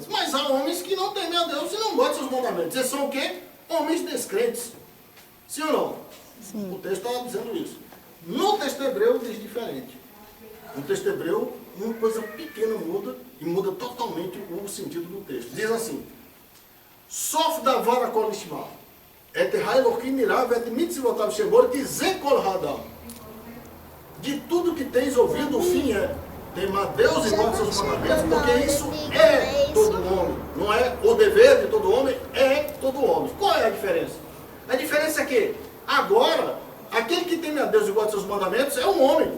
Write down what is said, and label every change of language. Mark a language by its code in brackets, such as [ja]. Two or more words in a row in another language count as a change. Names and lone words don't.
[pt] Mas há homens que não temem a Deus e não guardam os seus mandamentos. Eles são o quê? Homens descrentes. Sim ou não? Sim. O texto está dizendo isso. No texto hebreu diz diferente. No texto hebreu, uma coisa pequena muda e muda totalmente o sentido do texto. Diz assim: [he] סוף דבר הכל נשמע, את האלהים ירא ואת מצותיו שמור כי זה כל האדם. [pt] De tudo que tens ouvido, o fim é temar Deus e guardar seus mandamentos, porque isso é todo homem. Não é o dever de todo homem, é todo homem. Qual é a diferença? A diferença é que agora, aquele que teme a Deus e guarda seus mandamentos é um homem.